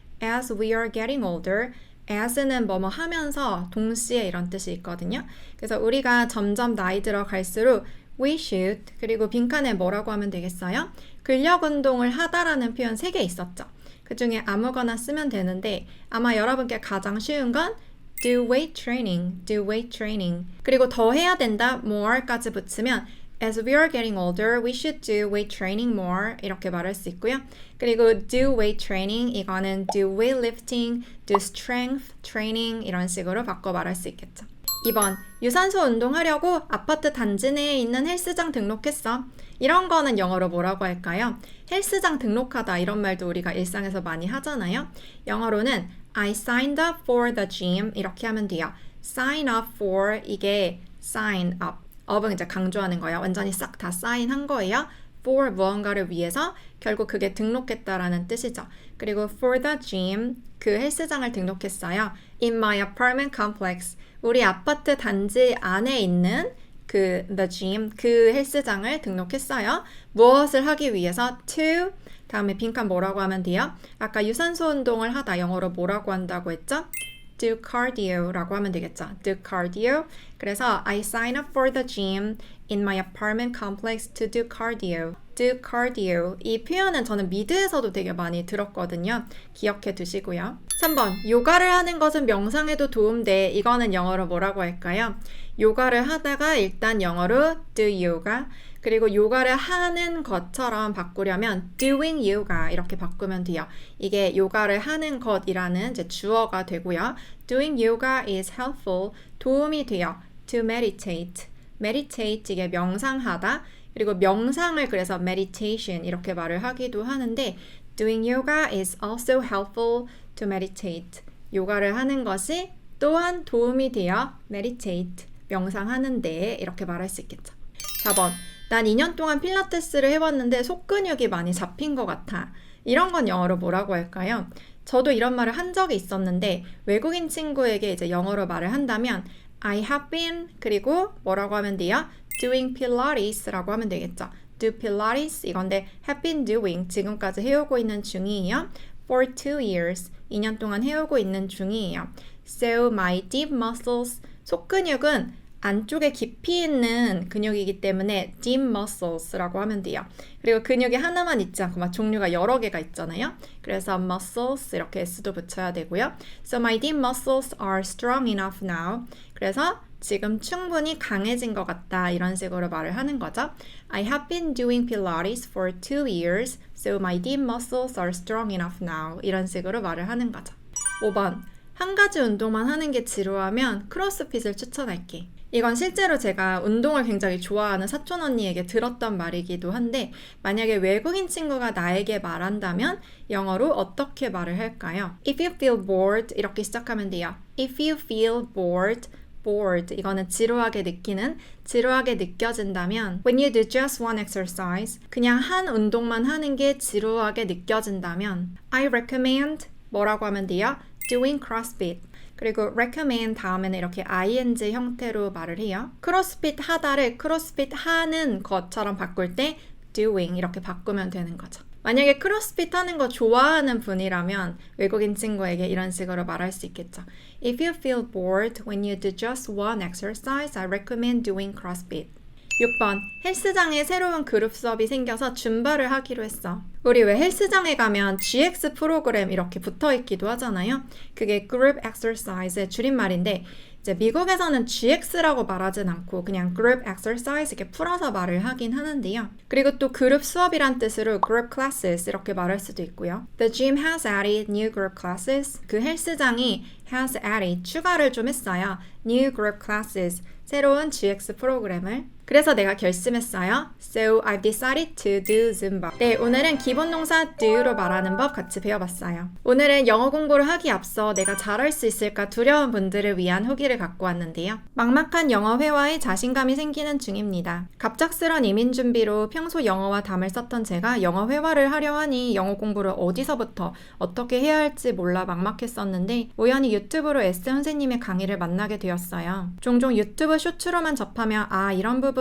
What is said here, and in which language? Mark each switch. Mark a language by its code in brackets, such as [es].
[en] as we are getting older [ko] as는 뭐뭐 하면서 동시에 이런 뜻이 있거든요. 그래서 우리가 점점 나이 들어 갈수록 [en] we should, [ko] 그리고 빈칸에 뭐라고 하면 되겠어요? 근력 운동을 하다라는 표현 3개 있었죠. 그 중에 아무거나 쓰면 되는데 아마 여러분께 가장 쉬운 건 [en] do weight training, do weight training. [ko] 그리고 더 해야 된다, [en] more [ko] 까지 붙이면 [en] as we are getting older, we should do weight training more [ko] 이렇게 말할 수 있고요. 그리고 [en] do weight training [ko] 이거는 [en] do weightlifting, do strength training [ko] 이런 식으로 바꿔 말할 수 있겠죠. 2번, 유산소 운동하려고 아파트 단지 내에 있는 헬스장 등록했어. 이런 거는 영어로 뭐라고 할까요? 헬스장 등록하다 이런 말도 우리가 일상에서 많이 하잖아요. 영어로는 [en] I signed up for the gym [ko] 이렇게 하면 돼요. [en] sign up for [ko] 이게 [en] sign up. [ko] up은 이제 강조하는 거예요. 완전히 싹 다 사인한 거예요. for 무언가를 위해서 결국 그게 등록했다라는 뜻이죠. 그리고 [en] for the gym [ko] 그 헬스장을 등록했어요. [en] in my apartment complex [ko] 우리 아파트 단지 안에 있는 그 [en] the gym [ko] 그 헬스장을 등록했어요. 무엇을 하기 위해서? to 다음에 빈칸 뭐라고 하면 돼요? 아까 유산소 운동을 하다 영어로 뭐라고 한다고 했죠? [en] do cardio [ko] 라고 하면 되겠죠. [en] do cardio. [ko] 그래서 [en] I sign up for the gym in my apartment complex to do cardio. do cardio. [ko] 이 표현은 저는 미드에서도 되게 많이 들었거든요. 기억해 두시고요. 3번. 요가를 하는 것은 명상에도 도움돼. 이거는 영어로 뭐라고 할까요? 요가를 하다가 일단 영어로 [en] do yoga. [ko] 그리고 요가를 하는 것처럼 바꾸려면 [en] doing yoga [ko] 이렇게 바꾸면 돼요. 이게 요가를 하는 것이라는 이제 주어가 되고요. [en] doing yoga is helpful. [ko] 도움이 돼요. [en] to meditate. [ko] meditate 이게 명상하다. 그리고 명상을 그래서 [en] meditation [ko] 이렇게 말을 하기도 하는데 [en] doing yoga is also helpful to meditate. [ko] 요가를 하는 것이 또한 도움이 돼요. [en] meditate. [ko] 명상하는 데 이렇게 말할 수 있겠죠. 4번. 난 2년 동안 필라테스를 해봤는데 속근육이 많이 잡힌 것 같아. 이런 건 영어로 뭐라고 할까요? 저도 이런 말을 한 적이 있었는데 외국인 친구에게 이제 영어로 말을 한다면 [en] I have been [ko] 그리고 뭐라고 하면 돼요? [en] doing pilates [ko] 라고 하면 되겠죠. [en] do pilates [ko] 이건데 [en] have been doing [ko] 지금까지 해오고 있는 중이에요. [en] for 2 years [ko] 2년 동안 해오고 있는 중이에요. [en] So my deep muscles [ko] 속근육은 안쪽에 깊이 있는 근육이기 때문에 [en] deep muscles [ko] 라고 하면 돼요. 그리고 근육이 하나만 있지 않고 막 종류가 여러 개가 있잖아요. 그래서 muscles 이렇게 s도 붙여야 되고요. [en] So my deep muscles are strong enough now. [ko] 그래서 지금 충분히 강해진 것 같다 이런 식으로 말을 하는 거죠. [en] I have been doing Pilates for 2 years, so my deep muscles are strong enough now [ko] 이런 식으로 말을 하는 거죠. 5번, 한 가지 운동만 하는 게 지루하면 크로스핏을 추천할게. 이건 실제로 제가 운동을 굉장히 좋아하는 사촌 언니에게 들었던 말이기도 한데 만약에 외국인 친구가 나에게 말한다면 영어로 어떻게 말을 할까요? [en] If you feel bored [ko] 이렇게 시작하면 돼요. [en] If you feel bored [ko] 이거는 지루하게 느껴진다면 [en] When you do just one exercise [ko] 그냥 한 운동만 하는 게 지루하게 느껴진다면 [en] I recommend [ko] 뭐라고 하면 돼요? [en] Doing CrossFit [ko] 그리고 recommend 다음에는 이렇게 ing 형태로 말을 해요. 크로스핏 하다를 크로스핏 하는 것처럼 바꿀 때 doing 이렇게 바꾸면 되는 거죠. 만약에 크로스핏 하는 거 좋아하는 분이라면 외국인 친구에게 이런 식으로 말할 수 있겠죠. [en] If you feel bored when you do just one exercise, I recommend doing CrossFit. [ko] 6번, 헬스장에 새로운 그룹 수업이 생겨서 줌바를 하기로 했어. 우리 왜 헬스장에 가면 GX 프로그램 이렇게 붙어 있기도 하잖아요. 그게 Group Exercise의 줄임말인데 이제 미국에서는 GX라고 말하진 않고 그냥 Group Exercise 이렇게 풀어서 말을 하긴 하는데요. 그리고 또 그룹 수업이란 뜻으로 Group Classes 이렇게 말할 수도 있고요. [en] The gym has added new group classes. [ko] 그 헬스장이 [en] has added [ko] 추가를 좀 했어요. [en] New group classes [ko] 새로운 GX 프로그램을. 그래서 내가 결심했어요. [en] So I've decided to do Zumba. [ko] 네, 오늘은 기본 동사 do로 말하는 법 같이 배워봤어요. 오늘은 영어 공부를 하기 앞서 내가 잘할 수 있을까 두려운 분들을 위한 후기를 갖고 왔는데요. 막막한 영어 회화에 자신감이 생기는 중입니다. 갑작스런 이민 준비로 평소 영어와 담을 썼던 제가 영어 회화를 하려 하니 영어 공부를 어디서부터 어떻게 해야 할지 몰라 막막했었는데 우연히 유튜브로 S 선생님의 강의를 만나게 되었어요. 종종 유튜브 쇼츠로만 접하며 아 이런 부분